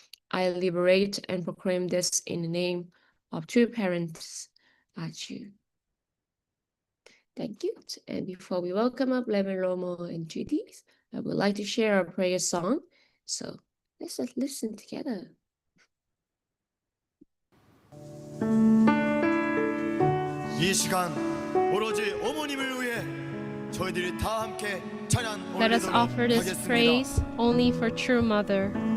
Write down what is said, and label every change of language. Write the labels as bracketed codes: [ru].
[en] I liberate and proclaim this in the name of two parents, Achu. Thank you. And before we welcome up Reverend Romo and Judy, I would like to share a prayer song. So let's just listen together. [ko] 이 시간 오로지 어머님을 위해 저희들이 다 함께 찬양 [en] Let us offer this [ko] 하겠습니다. [en] praise only for true mother.